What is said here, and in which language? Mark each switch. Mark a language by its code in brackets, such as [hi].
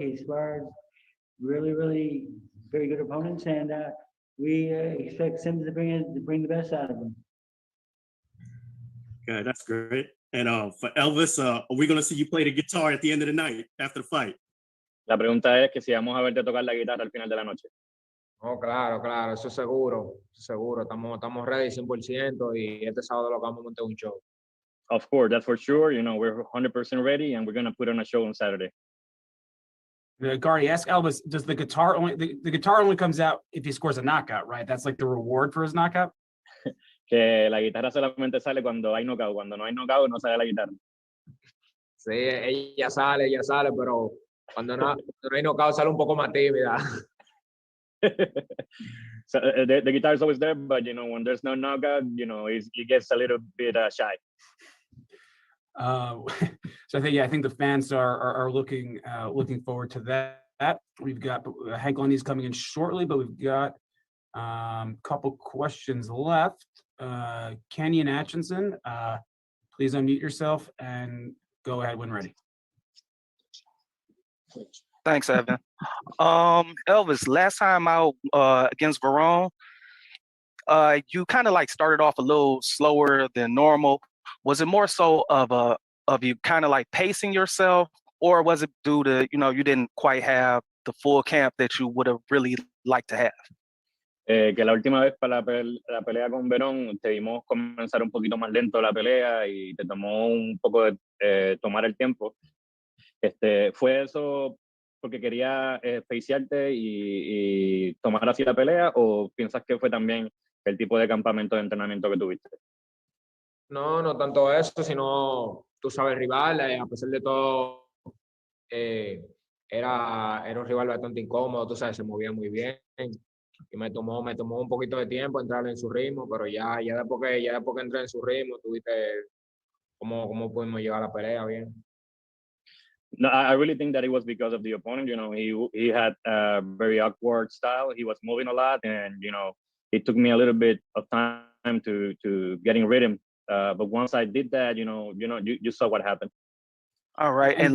[en] He sparred really very good opponents, and we expect Sims to bring the best out of him. Okay, that's great. And for Elvis, are we going to see you play the guitar at the end of the night after the fight? [es] La pregunta es que si vamos a verte tocar la guitarra al final de la noche. Oh, claro, eso seguro. Estamos ready 100% y este sábado lo vamos a montar un show. [en] Of course, that's for sure. We're 100% ready, and we're going to put on a show on Saturday. Gardy, ask Elvis, does the guitar the guitar only comes out if he scores a knockout, right? That's like the reward for his knockout? [es] Que la guitarra solamente sale cuando hay knockout. Cuando no hay knockout, no sale la guitarra. Sí, ella sale, pero cuando no hay knockout sale un poco más tímida. [en] So the guitar is always there, but when there's no knockout, it gets a little bit shy. So I think the fans are looking forward to that. We've got Hank Lundy's coming in shortly, but we've got a couple questions left. Kenyon Atchison, please unmute yourself and go ahead when ready. Thanks, Evan. Elvis, last time out against Verone, you kind of like started off a little slower than normal. Was it more so of you kind of like pacing yourself, or was it due to you didn't quite have the full camp that you would have really liked to have? [es] Que la última vez para la pelea con Verón te vimos comenzar un poquito más lento la pelea y te tomó un poco de tomar el tiempo. ¿Fue eso porque quería pacearte y tomar así la pelea, o piensas que fue también el tipo de campamento de entrenamiento que tuviste. No, no tanto eso, sino, tú sabes, el rival, a pesar de todo, era un rival bastante incómodo, tú sabes, se movía muy bien. Y me tomó un poquito de tiempo entrar en su ritmo, pero ya después que entré en su ritmo, tuviste cómo pudimos llegar a la pelea bien. [en] No, I really think that it was because of the opponent. You know, he had a very awkward style. He was moving a lot, and you know, it took me a little bit of time to getting rhythm. But once I did that, you saw what happened. All right. And